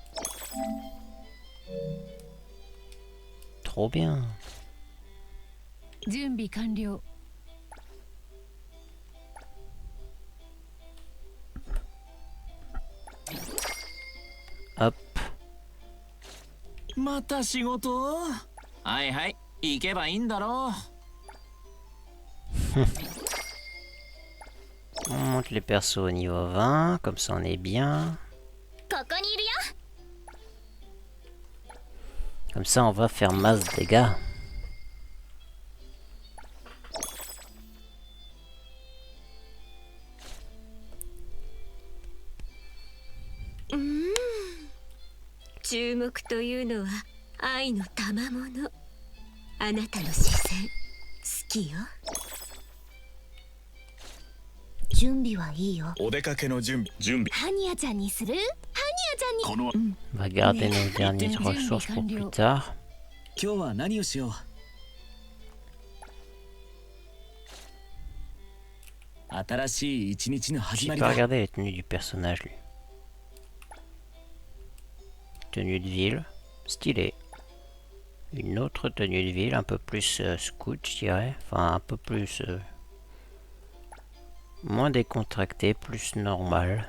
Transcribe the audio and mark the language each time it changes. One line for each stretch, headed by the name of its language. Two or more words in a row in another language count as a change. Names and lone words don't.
French: Trop bien. Hop.
Japanese: また仕事？はいはい、行けばいいんだろう。
French: On monte les persos au niveau 20, comme ça on est bien.
Japanese: ここにいるよ。
French: Comme ça on va faire masse de dégâts. Mmh.
Japanese: 注目というのは愛の賜物。あなたの視線好きよ。準備はいいよ。お出かけの準備ハニヤちゃんにする？ハニヤちゃんに。この
French: On va garder nos dernières ressources pour plus tard.
Japanese: 今日は何をしよう。新しい一日の
French: J'ai
Japanese: 始まり
French: pas
Japanese: だ。
French: regardé les tenues du personnage, lui. Tenue de ville, stylé. Une autre tenue de ville, un peu plus scout, je dirais. Enfin, un peu plus... moins décontracté, plus normal.